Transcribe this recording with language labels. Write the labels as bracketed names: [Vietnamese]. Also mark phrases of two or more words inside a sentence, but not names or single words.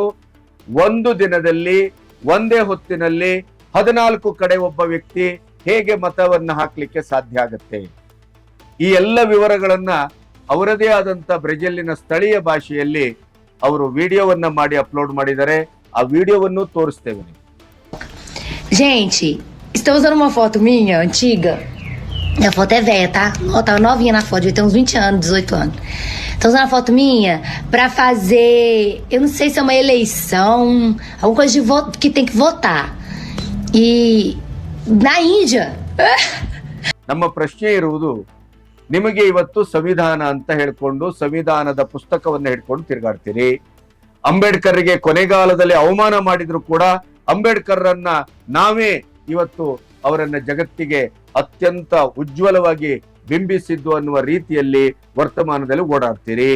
[Kannada] ಒಂದು ದಿನದಲ್ಲಿ ಒಂದೇ ಹೊತ್ತಿನಲ್ಲಿ 14 ಕಡೆ ಒಬ್ಬ ವ್ಯಕ್ತಿ ಹೇಗೆ ಮತವನ್ನ ಹಾಕ್ಲಿಕ್ಕೆ ಸಾಧ್ಯ ಆಗತ್ತೆ? ಈ ಎಲ್ಲ ವಿವರಗಳನ್ನ ಅವರದೇ ಆದಂತ ಬ್ರೆಜಿಲಿನ ಸ್ಥಳೀಯ ಭಾಷೆಯಲ್ಲಿ ಅವರು ವಿಡಿಯೋವನ್ನ ಮಾಡಿ ಅಪ್ಲೋಡ್ ಮಾಡಿದ್ದಾರೆ. ಆ ವಿಡಿಯೋವನ್ನು ತೋರಿಸ್ತೇವೆ. [Portuguese] Gente, estou usando uma foto minha, antiga. A foto é velha, tá? Ó, tava novinha na foto, devia ter uns 20 anos, 18 anos. Tô usando a foto minha pra fazer, eu não sei se é uma eleição, alguma coisa de voto, que tem que votar. E na Índia... [Kannada] ನಮ್ಮ ಪ್ರಶ್ನೆ ಇರುವುದು, ನಿಮಗೆ ಇವತ್ತು ಸಂವಿಧಾನ ಅಂತ ಹೇಳ್ಕೊಂಡು ಸಂವಿಧಾನದ ಪುಸ್ತಕವನ್ನು ಹಿಡ್ಕೊಂಡು ತಿರುಗಾಡ್ತೀರಿ. ಅಂಬೇಡ್ಕರ್ಗೆ ಕೊನೆಗಾಲದಲ್ಲಿ ಅವಮಾನ ಮಾಡಿದ್ರು ಕೂಡ ಅಂಬೇಡ್ಕರ್ರನ್ನ ನಾವೇ ಇವತ್ತು ಅವರನ್ನ ಜಗತ್ತಿಗೆ ಅತ್ಯಂತ ಉಜ್ವಲವಾಗಿ ಬಿಂಬಿಸಿದ್ದು ಅನ್ನುವ ರೀತಿಯಲ್ಲಿ ವರ್ತಮಾನದಲ್ಲಿ ಓಡಾಡ್ತೀರಿ.